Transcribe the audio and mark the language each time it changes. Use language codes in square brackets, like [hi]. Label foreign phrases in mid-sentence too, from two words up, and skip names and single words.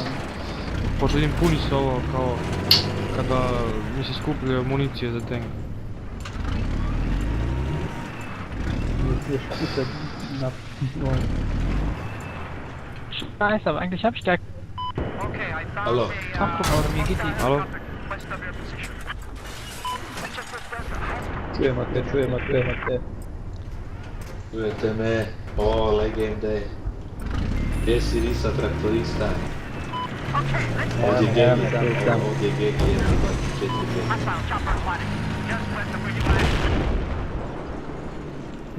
[hr] Pošto vidim puni se ovo kao kada mi se skupljaju municije za tank. [de] Scheiße, aber eigentlich hab ich gar... Hallo. Ach, guck mal, mir geht die... Hallo? [hr] Čujemo te. Čujete me, o legende. Gdje si Risa traktorista? Ovdje Gegi, ovdje Gegi je 24.